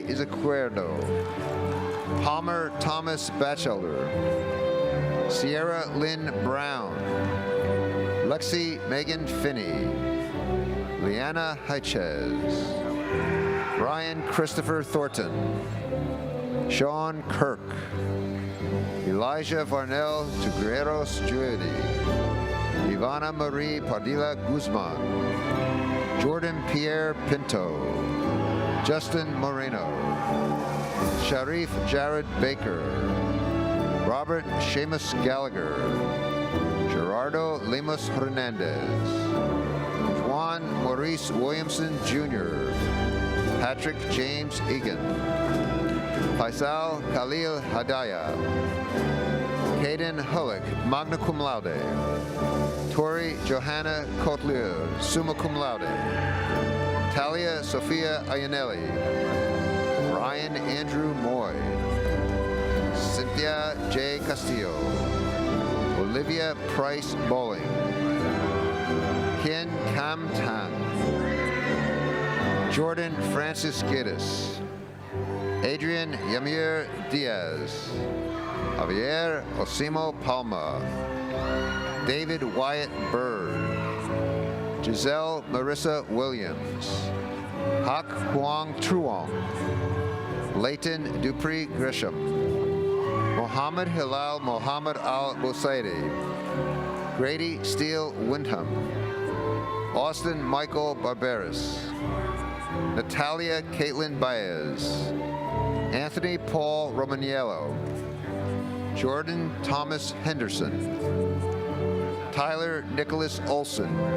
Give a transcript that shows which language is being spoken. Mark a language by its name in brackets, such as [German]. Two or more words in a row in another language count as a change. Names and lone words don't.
[English] Izquierdo, Palmer Thomas Batchelder, Sierra Lynn Brown, Lexi Megan Finney, Leanna Hychez, Ryan Christopher Thornton, Sean Kirk, Elijah Varnell Tugreros Judy, Ivana Marie Padilla Guzman, Jordan Pierre Pinto, Justin Moreno, Sharif Jared Baker, Robert Seamus Gallagher, Gerardo Lemus Hernandez, Juan Maurice Williamson Jr., Patrick James Egan, Faisal Khalil Hadaya, Caden Hullick, [Latin] magna cum laude, [English] Tori Johanna Kotlier, [Latin] summa cum laude, [English] Talia Sophia Ayanelli, Ryan Andrew Moy, Cynthia J. Castillo, Olivia Price Bowling, Ken Kam Tan, Jordan Francis Giddis, Adrian Yamir Diaz, Javier Osimo Palma, David Wyatt Bird, Giselle Marissa Williams, Hak Huang Truong, Leighton Dupree Grisham, Mohammed Hilal Mohammed Al Bosaidi, Grady Steele Windham, Austin Michael Barberis, Natalia Caitlin Baez, Anthony Paul Romaniello, Jordan Thomas Henderson, Tyler Nicholas Olson,